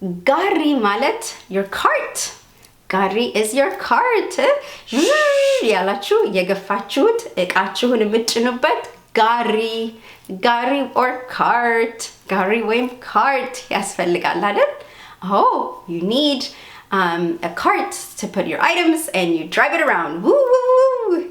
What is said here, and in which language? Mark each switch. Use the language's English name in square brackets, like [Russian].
[Amharic] ጋሪ ማለት [English] your cart. ጋሪ is your cart. [Amharic] ያላችሁ የገፋችሁት እቃችሁን የምትጭኑበት ጋሪ or cart. ጋሪ ወይም cart ያስፈልጋል አይደል? [English] Oh, you need a cart to put your items and you drive it around. Woo!